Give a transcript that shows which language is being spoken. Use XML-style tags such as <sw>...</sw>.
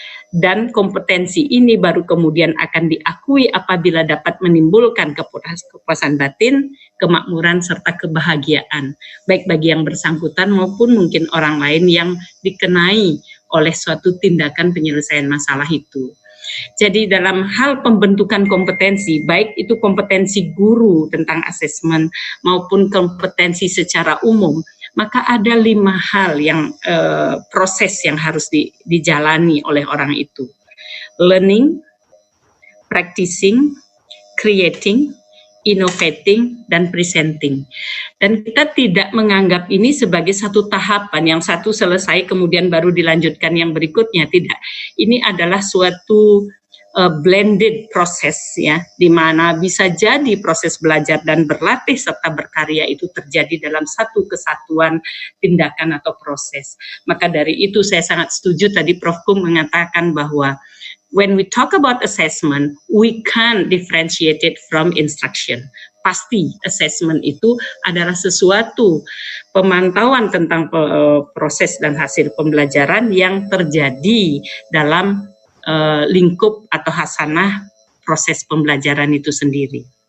<id>Dan kompetensi ini baru kemudian akan diakui apabila dapat menimbulkan kepuasan batin, kemakmuran, serta kebahagiaan, baik bagi yang bersangkutan maupun mungkin orang lain yang dikenai oleh suatu tindakan penyelesaian masalah itu. Jadi dalam hal pembentukan kompetensi, baik itu kompetensi guru tentang asesmen maupun kompetensi secara umum, maka ada 5 hal yang proses yang harus dijalani oleh orang itu.</id> <en>Learning, practicing, creating, innovating, dan presenting.</en> <id>Dan kita tidak menganggap ini sebagai satu tahapan, yang satu selesai kemudian baru dilanjutkan yang berikutnya, tidak. Ini adalah suatu blended proses ya, di mana bisa jadi proses belajar dan berlatih serta berkarya itu terjadi dalam satu kesatuan tindakan atau proses. Maka dari itu saya sangat setuju tadi Prof. Kung mengatakan bahwa</id> <en>when we talk about assessment, we can't differentiate it from instruction.</en> <id>Pasti assessment itu adalah sesuatu pemantauan tentang proses dan hasil pembelajaran yang terjadi dalam lingkup atau hasanah proses pembelajaran itu sendiri.</id>